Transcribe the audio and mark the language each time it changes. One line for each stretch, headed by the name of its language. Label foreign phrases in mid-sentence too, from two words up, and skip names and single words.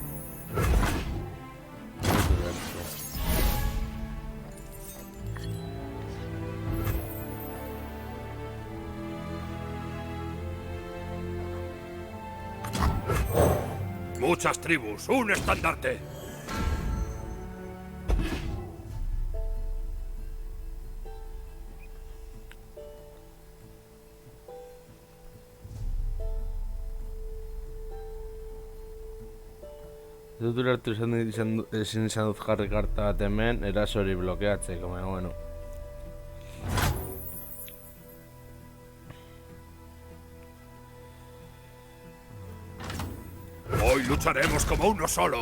Spanish: Muchas tribus, un estandarte.
Basque: Ez dut ulertu ezin izan dut jarri karta bat hemen, eraso hori blokeatzeko, baina bueno.
Spanish: Hoy lucharemos como uno solo.